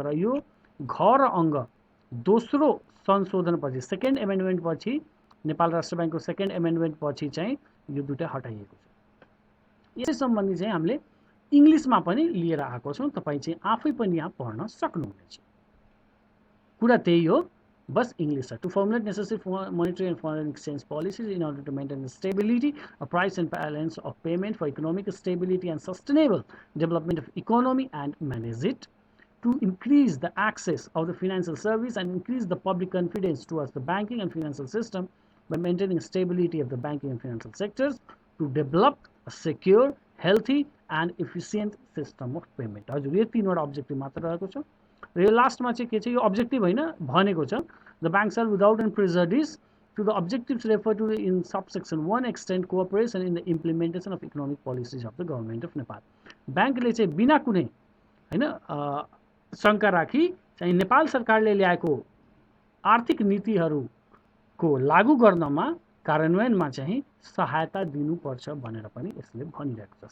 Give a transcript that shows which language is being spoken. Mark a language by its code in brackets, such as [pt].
[ne] तर यो घ र अङ्ग दोस्रो संशोधनपछि, सेकेन्ड एमेन्डमेन्ट पछि, नेपाल राष्ट्र ब्याङ्कको सेकेन्ड एमेन्डमेन्ट पछि चाहिँ यो दुईटा हटाइएको छ। यसै सम्बन्धी चाहिँ हामीले इङ्ग्लिसमा पनि लिएर आएको छौँ, तपाईँ चाहिँ आफै पनि यहाँ पढ्न सक्नुहुनेछ। [en] कुरा त्यही हो, बस इङ्ग्लिस छ। To formulate necessary monetary and foreign exchange policies in order to maintain the stability, a price and balance of payment for economic stability and sustainable development of economy and manage it, to increase the access of the financial service and increase the public confidence towards the banking and financial system by maintaining stability of the banking and financial sectors, to develop a secure, healthy and efficient system of payment। [ne] हजुर, यो 3 वटा objective मात्र रहेको छ। [en] र यो लास्टमा चाहिँ के छ, यो अब्जेक्टिभ होइन भनेको छ, the bank shall without and prejudice to the objectives refer to in subsection 1 extend cooperation in the implementation of economic policies of the government of Nepal. [ne] ब्याङ्कले चाहिँ बिना कुनै हैन शङ्का राखी चाहिँ नेपाल सरकारले ल्याएको आर्थिक नीतिहरूको लागू गर्नमा, कार्यान्वयनमा चाहिँ सहायता दिनुपर्छ भनेर पनि यसले भनिरहेको छ।